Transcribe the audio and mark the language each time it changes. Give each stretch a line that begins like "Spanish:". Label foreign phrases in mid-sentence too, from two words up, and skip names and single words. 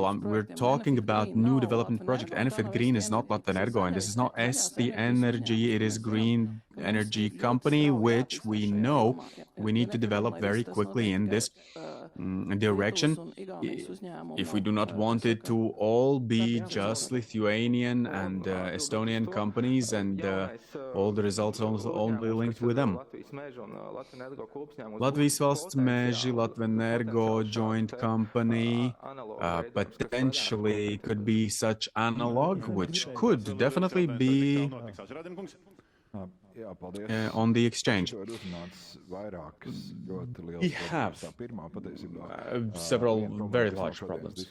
English: We're talking about new development project. Enefit Green is not Latvenergo, and this is not ST Energy, it is Green Energy Company, which we know we need to develop very quickly in this direction if we do not want it to all be just Lithuanian and Estonian companies and all the results only linked with them. Latvijas valsts meži, Latvenergo joint company potentially could be such analog, which could definitely be on the exchange. We have several very large problems.